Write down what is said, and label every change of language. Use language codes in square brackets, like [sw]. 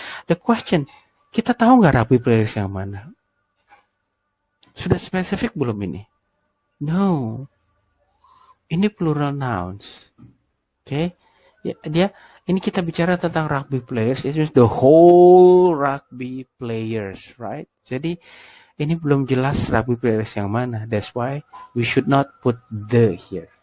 [en] The question, [id] kita tahu nggak rugby players yang mana? Sudah spesifik belum ini? No. Ini plural nouns. Okay? Ya, ini kita bicara tentang rugby players. [en] It means the whole rugby players, right? [id] Jadi ini belum jelas rugby players yang mana. [en] That's why we should not put the here.